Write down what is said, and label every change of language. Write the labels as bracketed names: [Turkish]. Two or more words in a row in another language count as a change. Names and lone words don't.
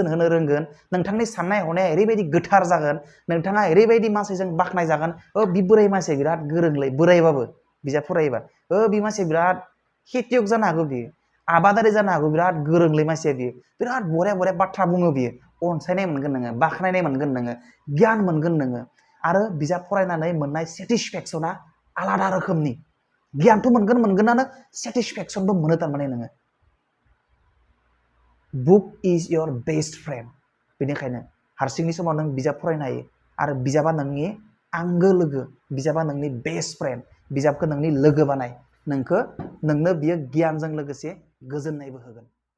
[Bodo] होनो रोंगोन नोंथांनि साननाय हनाया ओरैबायदि गोथार जागोन नोंथाङा ओरैबायदि मानसिजों बाख्नाय जागोन बि बोराय मानसिया बिराद गोरोंलै बोरायबाबो बिजाब फरायोबा बि मानसिया बिराद खेतियक जानो हागौ बियो आबादारि जानो हागौ बिराद गोरोंलै मानसिया बियो बिराद बरिया बरिया बाथ्रा बुङो बियो अनसायनाय मोनगोन नोङो बाख्नायनाय मोनगोन नोङो गियान मोनगोन नोङो आरो बिजाब फरायनानै मोननाय सेटिसफेक्सना आलादा रोखोमनि गियानथ' मोनगोनानो सेटिसफेक्सनबो मोनो थारमाने नोङो [English] book is your best friend [Bodo] बेनिखायनो हारसिंनि समाव नों बिजाब फरायनो हायो आरो बिजाबा नोंनि आंगो लोगो बिजाबा नोंनि [English] best friend [Bodo] बिजाबखौ नोंनि लोगो बानाय नोंनो बियो गियानजों लोगोसे गोजोननायबो होगोन